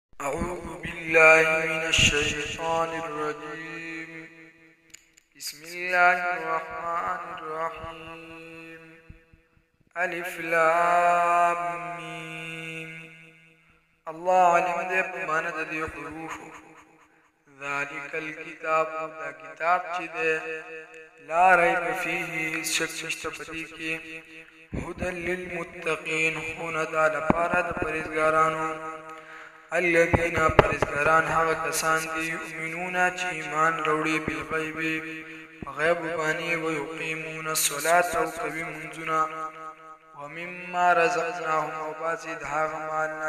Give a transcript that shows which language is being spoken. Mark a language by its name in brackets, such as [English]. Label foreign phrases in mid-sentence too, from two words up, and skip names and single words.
[Arabic] أعوذ بالله من الشيطان الرجيم. بسم الله الرحمن الرحيم. ألف لام ميم. [Pashto] الله علم دې په معنا د دې حروف. [Arabic] ذلك الكتاب [Pashto] دا کتاب چې ده [Arabic] لا ريب فيه [Pashto] شک نشته پدې کې [Arabic] هدى للمتقين [Pashto] هونه دا لپاره د پرهیزګارانو الذين پرهیزګاران هغه کسان دي یؤمنون چې ایمان وروړي بالغیب غیب باندې او [Arabic] یقیمون الصلاة [Pashto] او کوي منځونه [Arabic] ومما رزقناهم [Pashto] او باسي د هغه مال نه